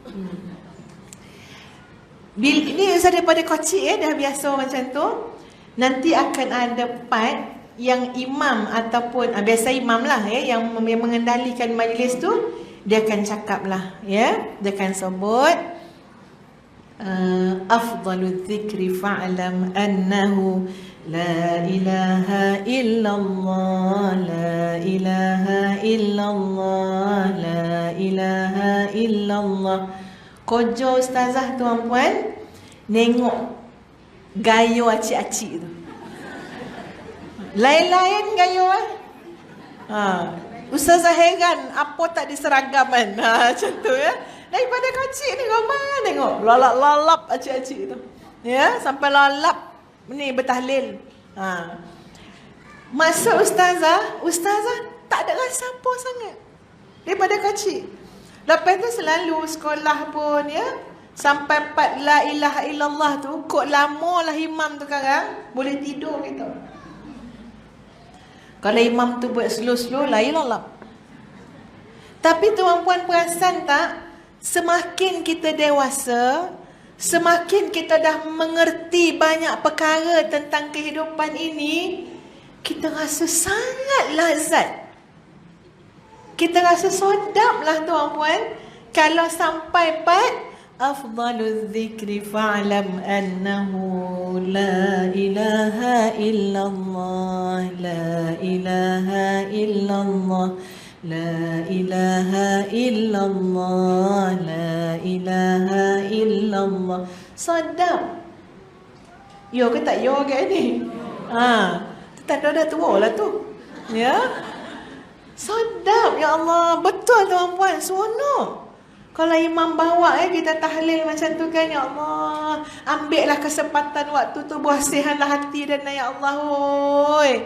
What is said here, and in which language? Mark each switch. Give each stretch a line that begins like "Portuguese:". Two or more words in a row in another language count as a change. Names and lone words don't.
Malay: Ini saya daripada kecil dah biasa macam tu. Nanti akan ada part yang imam ataupun biasa imam lah yang mengendalikan majlis tu, dia akan cakap lah ya. Dia akan sebut
Arabic: أفضل الذكر فاعلم أنه لا إله إلا الله، لا إله إلا الله، لا إله إلا الله.
Malay: Kerja ustazah tuan-puan nengok gaya acik-acik tu. Lain-lain gaya ustazah heran apa tak diseragaman macam tu ya. Daripada kecil ni ramai tengok lalap-lalap acik-acik tu ya, sampai lalap ni bertahlil. Masa ustazah tak ada rasa apa sangat daripada kecil. Lepas tu selalu sekolah pun ya, sampai part
Arabic: لا إله إلا الله
Malay: tu, kok lama lah imam tu sekarang, boleh tidur kita. Kalau imam tu buat slow-slow, lain lalap. Tapi tuan-puan perasan tak, semakin kita dewasa, semakin kita dah mengerti banyak perkara tentang kehidupan ini, kita rasa sangat lazat. Kita rasa sedap lah tuan-puan kalau sampai part
Arabic: أفضل الذكر فاعلم أنه لا إله إلا الله، لا إله إلا الله، لا إله إلا الله، لا إله إلا الله.
Malay: Sedap. Yo ke tak yo ke ni? Tak ada dah tua lah tu. Ya. Sedap ya Allah. Betul tuan-puan, seronok. Kalau imam bawa kita tahlil macam tu kan, ya Allah, ambillah kesempatan waktu tu, bersihkanlah hati dan ya Allah, oi.